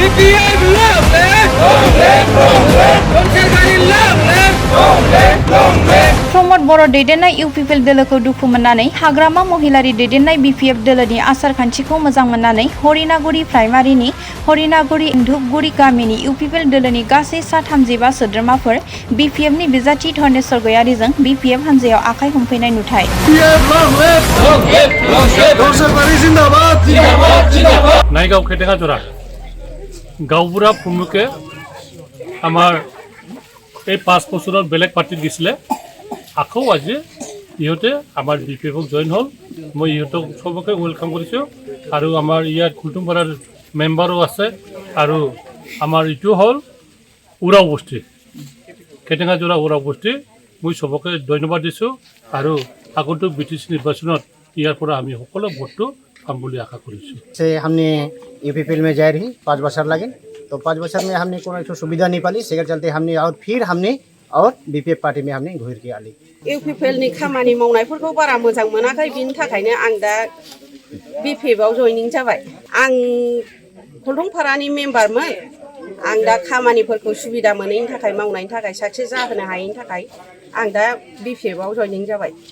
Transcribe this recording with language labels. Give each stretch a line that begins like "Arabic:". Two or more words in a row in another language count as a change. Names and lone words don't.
Bodo: प्रमद बर' दैदेननाय इउपिपिएल दोलोखौ दुखु मोननानै हाग्रामा महिलारि दैदेननाय बिपिएफ दोलोनि आसार खान्थिखौ मोजां मोननानै हरिनागुरि प्राइमारिनि हरिनागुरि धुपगुरि गामिनि इउपिपिएल दोलोनि गासै 35 सोद्रोमाफोर बिपिएफनि बिजाथि धनेश्वर गयारिजों बिपिएफ हान्जायाव आखाइ हमफैनाय नुथाय।
Assamese: नायगाव खेटेङा जरा गावबुरा प्रमुखे আমাৰ এই 5 বছৰত বেলেগ পাৰ্টিত দিছিলে আকৌ আজি ইহঁতে আমাৰ বিপিএফক জইন হ'ল। মই ইহঁতক সবকে ওয়েলকাম কৰিছোঁ আৰু আমাৰ ইয়াত কুলটুমপাৰাৰ মেম্বাৰো আছে আৰু আমাৰ ইটো হ'ল উৰাও বস্তি খেটেঙা জোৰা উৰাও বস্তি মই সবকে ধন্যবাদ দিছোঁ আৰু আগন্তুক বিটিসি নিৰ্বাচনত ইয়াৰ পৰা আমি সকলো ভোটটো পাম বুলি আশা কৰিছোঁ।
Sadri: से हमने यूपीपीएल में जा रही 5 बছর लगे तो 5 बছर में हमने कोई सुविधा नहीं पाली सेकर चलते हमने और फिर हमने और बीपीएफ पार्टी में हमने घुर के आली।
Bodo: इउपिपिएलनि खामानि मावनायफोरखौ बारा मोजां मोनाखै बिनि थाखायनो आं दा बिपिएफआव जयनिं जाबाय। आं फलटंपारानि मेम्बारमोन। आं दा खामानिफोरखौ सुबिदा मोनैनि थाखाय मावनायनि थाखाय साक्सेस जाहोनो हायैनि थाखाय आं दा बिपिएफआव जयनिं जाबाय।